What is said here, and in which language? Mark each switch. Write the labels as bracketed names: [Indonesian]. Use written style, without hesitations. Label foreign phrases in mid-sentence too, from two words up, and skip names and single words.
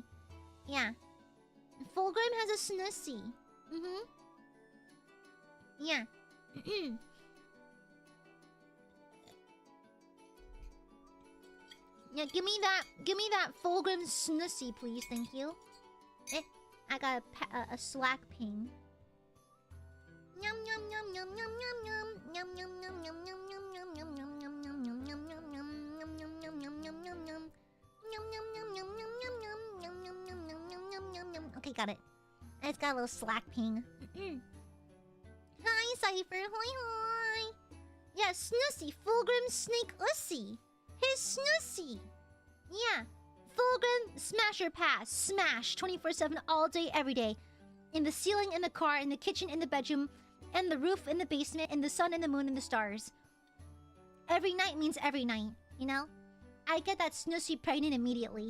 [English] Yeah. Fulgrim has a Snussy. Yeah. Yeah, give me that Fulgrim Snussy, please, thank you. I got a Slack ping. Yum yum yum yum yum yum yum yum yum yum yum yum yum yum yum yum yum yum yum Okay, got it. I just got a little Slack ping. Hi, Cypher. Hoi hoi. Yeah, Snussy. Fulgrim Snake-ussy. His Snussy. Yeah. Fulgrim Smasher Pass. Smash. 24/7 all day, every day. In the ceiling, in the car, in the kitchen, in the bedroom, and the roof, in the basement, in the sun, and the moon, and the stars. Every night means every night, you know? I get that Snussy pregnant immediately.